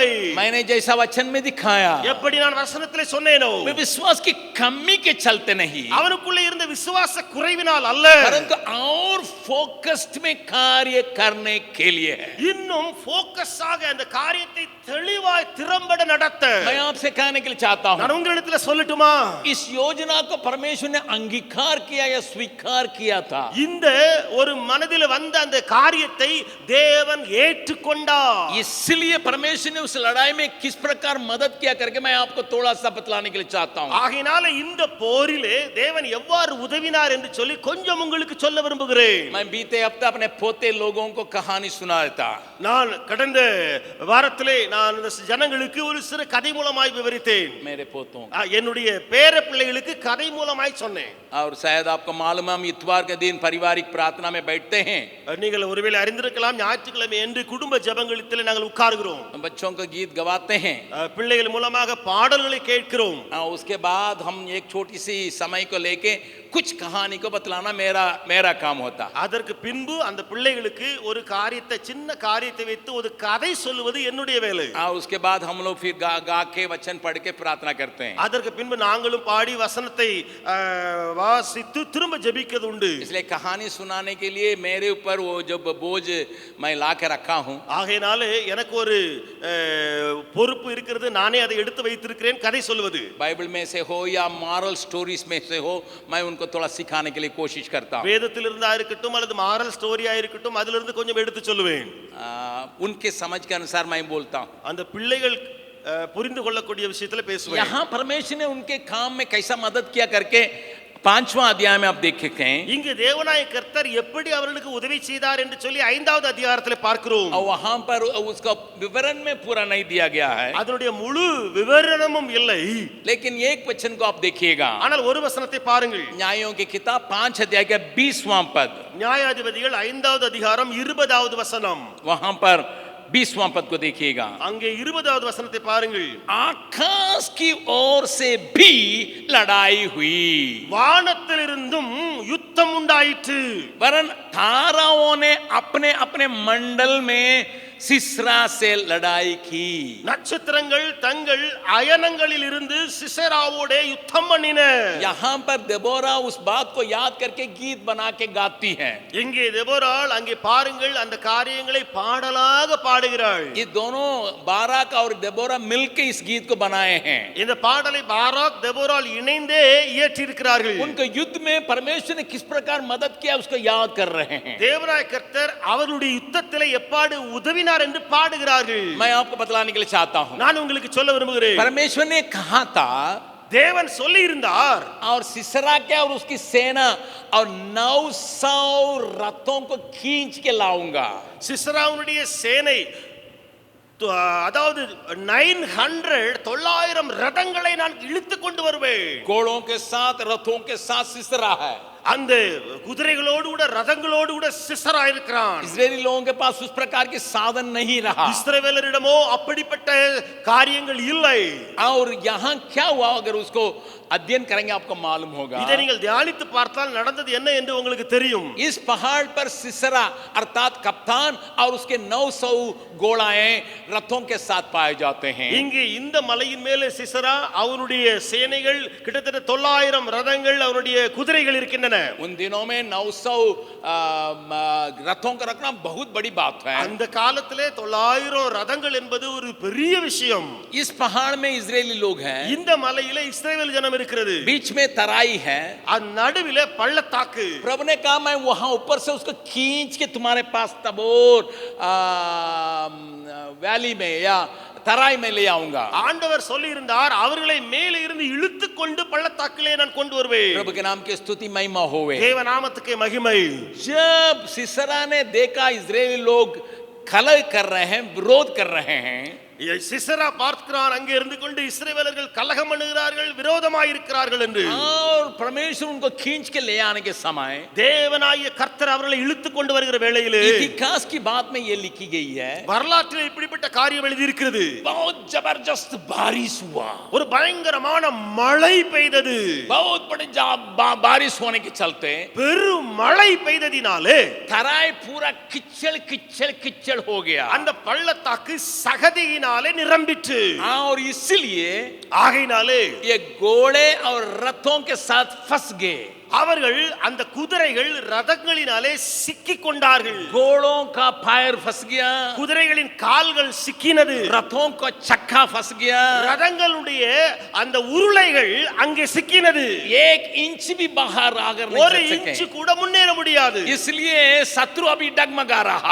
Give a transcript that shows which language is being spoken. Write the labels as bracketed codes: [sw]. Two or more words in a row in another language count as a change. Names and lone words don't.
[hi] मैंने जैसा वचन में दिखाया, [ta] எப்படி நான் வசனத்திலே சொன்னேனோ, [hi] मैं विश्वास की कमी के चलते नहीं, [ta] அவனுக்குள்ள இருந்த விசுவாச குறைவினால் அல்ல, [hi] परंतु और फोकस्ड में कार्य करने के लिए है. [ta] இன்னும் ஃபோக்கஸ் ஆக அந்த காரியத்தை தெளிவாய் திறம்பட நடத்த. [hi] मैं आपसे कहने के लिए चाहता हूं, [ta] நான் உங்களிடத்தில் சொல்லட்டுமா, [hi] इस योजना को परमेश्वर ने अंगीकार किया या स्वीकार किया था. [ta] இந்த ஒரு மனதில் வந்த அந்த காரியத்தை தேவன் ஏற்றுக்கொண்டார். [hi] इसलिए परमेश्वर ने उस लड़ाई में किस प्रकार मदद किया करके मैं आपको थोड़ा सा बतलाने के लिए चाहता हूं. [ta] ஆகையினால இந்த போரிலே தேவன் எவ்வாறு உதவினார் என்று சொல்லி கொஞ்சம் உங்களுக்கு சொல்ல விரும்புகிறேன். [hi] मैं बीते हफ्ते अपने पोते लोगों को कहानी सुनाया था. [ta] நான் கடந்த வாரத்திலே நான் இந்த ஜனங்களுக்கு ஒரு சிறு கதை மூலமாய் விவரித்தேன். [hi] मेरे पोतों [ta] என்னுடைய பேர பிள்ளைகளுக்கு கதை மூலமாய் சொன்னேன். [hi] और शायद आपको मालूम है, हम इतवार के दिन पारिवारिक प्रार्थना में बैठते हैं. [ta] நீங்கள் ஒருவேளை அறிந்திருக்கலாம், ஞாயிற்றுக்கிழமை என்று குடும்ப ஜெபங்களிலே நாங்கள் உட்கார்கிறோம், [hi] बच्चों को गीत गवाते हैं, [ta] பிள்ளைகள் மூலமாக பாடல்களை கேட்கிறோம். [hi] उसके बाद हम एक छोटी सी समय को लेके कुछ कहानी को बतलाना मेरा काम होता. [ta] அதற்கு பின்பு அந்த பிள்ளைகளுக்கு ஒரு காரியத்தை, சின்ன காரியத்தை வைத்து ஒரு கதை சொல்லுவது என்னுடைய வேலை. [hi] और उसके बाद हम लोग फिर गा के वचन पढ़ के प्रार्थना करते हैं. [ta] அதற்கு பின்பு நாங்களும் பாடி வசனத்தை வாசித்து திரும்ப ஜெபிக்கிறது உண்டு. [hi] इसलिए कहानी सुनाने के लिए मेरे ऊपर वो जो बोझ मैं ला के रखा हूँ. [ta] ஆகையினாலே எனக்கு ஒரு பொறுப்பு இருக்கிறது, நானே அதை எடுத்து வைத்திருக்கிறேன் கதை சொல்வது. [hi] बाइबल में से हो या [en] moral stories [hi] में से हो, मैं उनको थोड़ा सिखाने के लिए कोशिश करता हूँ. [ta] வேதத்திலிருந்து இருக்கட்டும் அல்லது [en] moral story [ta] இருக்கட்டும், அதிலிருந்து கொஞ்சம் எடுத்து சொல்லுவேன். [hi] उनके समझ के अनुसार मैं बोलता हूँ. [ta] அந்த பிள்ளைகள் புரிந்து கொள்ளக்கூடிய விஷயத்துல பேசுவேன். [hi] यहाँ परमेश्वर ने उनके काम में कैसा मदद किया करके 5वां अध्याय में आप देखें. [ta] இங்கு தேவனாய கர்த்தர் எப்படி அவர்களுக்கு உதவி செய்தார் என்று சொல்லி 5வது அதிகாரத்தில் பார்க்கிறோம். [hi] और वहां पर उसका विवरण में पूरा नहीं दिया गया है, [ta] அதனுடைய முழு விவரணமும் இல்லை. [hi] लेकिन एक वचन को आप देखिएगा. [ta] ஆனால் ஒரு வசனத்தை பாருங்கள். [hi] न्यायों की किताब 5 अध्याय का 20वां पद, [ta] நியாயாதிபதிகள் 5வது அதிகாரம் 20வது வசனம். [hi] वहां पर 20वां पद को देखिएगा. [ta] அங்கே 20வது வசனத்தை பாருங்கள். [hi] आकाश की ओर से भी लड़ाई हुई, [ta] வானத்திலிருந்தும் யுத்தம் உண்டாயிற்று. [hi] वरन ताराओं ने अपने अपने मंडल में सिसरा से लड़ाई की. [ta] நட்சத்திரங்கள் தங்கள் அயனங்களில் இருந்து சிசராவோட யுத்தம் பண்ணின. [hi] यहाँ पर देबोरा उस बात को याद करके गीत बना के गाती है. [ta] இங்கே தெபோராள் அங்கே பாருங்கள் அந்த காரியங்களை பாடலாக பாடுகிறாள். [hi] ये दोनों बाराक और देबोरा मिलकर इस गीत को बनाए हैं. [ta] இந்த பாடலை பாராக் தெபோராள் இணைந்தே இயற்றி இருக்கிறார்கள். [hi] उनको युद्ध में परमेश्वर ने किस प्रकार मदद किया उसको याद कर रहे हैं. [ta] தேவனாய கர்த்தர் அவருடைய யுத்தத்திலே எப்பாடு உதவினார் என்று பாடுகிறார்கள். [hi] मैं आपको बतलाने के लिए चाहता हूं, [ta] நான் உங்களுக்கு சொல்ல விரும்புகிறேன். [hi] परमेश्वर ने कहा था, [ta] தேவன் சொல்லி இருந்தார், [hi] और सिसरा के और उसकी सेना और 900 रथों को खींच के लाऊंगा. [ta] சிசராவுடைய சேனை, அதாவது 900 ரதங்களை நான் இழுத்து கொண்டு வருவேன். [hi] घोड़ों के साथ रथों के साथ सिसरा है. [ta] அந்த குதிரைகளோடு கூட ரதங்களோடு கூட சிசரா இருக்கிறான். [hi] इजरायली लोगों के पास उस प्रकार के साधन नहीं रहा. [ta] இஸ்ரவேலரிடமோ அப்படிப்பட்ட காரியங்கள் இல்லை. [hi] और यहाँ क्या हुआ अगर उसको अध्ययन करेंगे आपको मालूम होगा. [ta] இதை நீங்கள் தியானித்து பார்த்தால் நடந்தது என்ன என்று உங்களுக்கு தெரியும். [hi] इस पहाड़ पर सिसरा अर्थात कप्तान और उसके 900 घोड़ाएं रथों के साथ पाए जाते हैं. [ta] இங்கே இந்த மலையின் மேலே சிசரா அவருடைய சேனைகள் கிட்டத்தட்ட 900 ரதங்கள் அவருடைய குதிரைகள் இருக்கின்றன. [hi] उन दिनों में 900 रथों का रखना बहुत बड़ी बात है. [ta] அந்த காலத்திலே 900 ரதங்கள் என்பது ஒரு பெரிய விஷயம். [hi] इस पहाड़ में इजरायली लोग हैं. [ta] இந்த மலையிலே இஸ்ரவேல் ஜனம் இருக்கிறது. [hi] बीच में तराई है. [ta] நடுவிலே பள்ளத்தாக்கு. [hi] प्रभु ने कहा मैं वहां ऊपर से उसको खींच के तुम्हारे पास तबोर वैली में या तराई में ले आऊंगा. [ta] ஆண்டவர் சொல்லி இருந்தார் அவர்களை மேலே இருந்து இழுத்து கொண்டு பள்ளத்தாக்கிலே நான் கொண்டு வருவேன். [hi] प्रभु के नाम की स्तुति महिमा होवे. [ta] தேவ நாமத்துக்கு மகிமை. [hi] जब सिसरा ने देखा इजरायली लोग कलह कर रहे हैं, विरोध कर रहे हैं, [ta] சிசரா பார்க்கிறான் அங்கே இருந்து கொண்டு இஸ்ரவேலர்கள் கலகம் பண்ணுகிறார்கள், விரோதமாய் இருக்கிறார்கள் என்று. [hi] और परमेश्वर उनको खींच के ले आने के समय [ta] தேவனாகிய கர்த்தர் அவர்களை இழுத்து கொண்டு வருகிற வேளையிலே [hi] इतिहास की बात में ये लिखी गई है. [ta] வரலாற்றில் இப்படிப்பட்ட காரியம் எழுதி இருக்கிறது. [hi] बहुत जबरदस्त बारिश हुआ. [ta] ஒரு பயங்கரமான மழை பெய்தது. [hi] बहुत बड़ी बारिश होने के चलते [ta] பெரும் மழை பெய்ததினாலே [hi] तराई पूरा किच्चड़ किच्चड़ किच्चड़ हो गया. [ta] அந்த பள்ளத்தாக்கு சகதியினாலே நிரம்பிற்று. [hi] और इसलिए [ta] ஆகையினாலே [hi] ये घोड़े और रथों के साथ फंस गए. [ta] அவர்கள் அந்த குதிரைகள் ரதங்களினாலே சிக்கிக் கொண்டார்கள். [hi] घोड़ों का पैर फंस गया, [ta] குதிரைகளின் கால்கள் சிக்கினது, [hi] रथों का चक्का फंस गया, [ta] ரதங்களுடைய அந்த உருளைகள் அங்கே சிக்கினது. [hi] 1 इंच भी बाहर आकर [ta] ஒரு [hi] नहीं [ta] இன்ச் [hi] सके. [ta] கூட முன்னேற முடியாது. [hi] इसलिए शत्रु अभी डगमगा रहा है